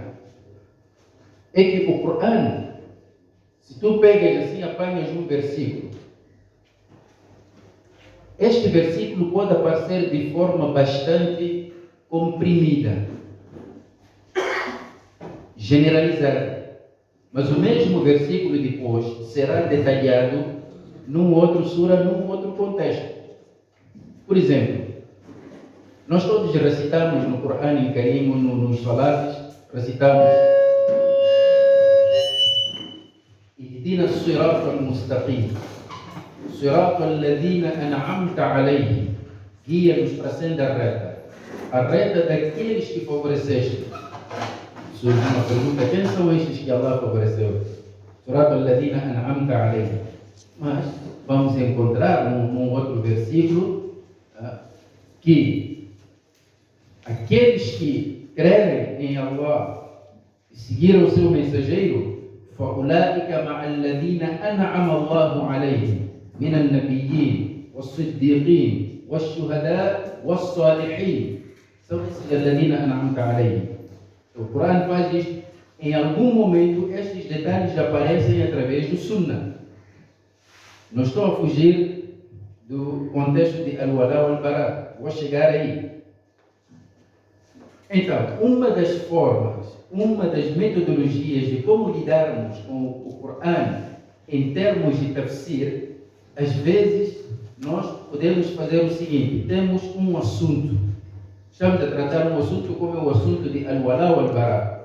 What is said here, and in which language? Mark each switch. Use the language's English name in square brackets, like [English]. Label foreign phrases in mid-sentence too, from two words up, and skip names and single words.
[Portuguese] É que o Corão, se tu pegas assim, apanhas um versículo, este versículo pode aparecer de forma bastante comprimida, generalizada, mas o mesmo versículo depois será detalhado num outro sura, num outro contexto. Por exemplo, Nós todos recitamos no Corão Karim, nos salates, recitamos [Arabic] اهدنا الصراط المستقيم صراط الذين أنعمت عليهم, [Portuguese] guia-nos para a senda reta, a reta daqueles que favoreceste. Surge uma pergunta: quem são estes que Allah favoreceu? [Arabic] صراط الذين أنعمت عليهم. [Portuguese] Mas vamos encontrar num outro versículo que aqueles que crerem em Allah e seguiram o seu mensageiro, [Arabic] فأولئك مع الذين أنعم الله عليهم من النبيين والصديقين والشهداء والصالحين, [Portuguese] são esses [Arabic] الذين أنعمت عليهم. [Portuguese] O Corão faz isto. Em algum momento estes detalhes aparecem através do Sunnah. Não estou a fugir do contexto de [Arabic] الولاء والبراء, [Portuguese] vou chegar aí. Então, uma das formas, uma das metodologias de como lidarmos com o Corão em termos de tafsir, às vezes nós podemos fazer o seguinte: temos um assunto, estamos a tratar um assunto como é o assunto de [Arabic] الولاء والبراء.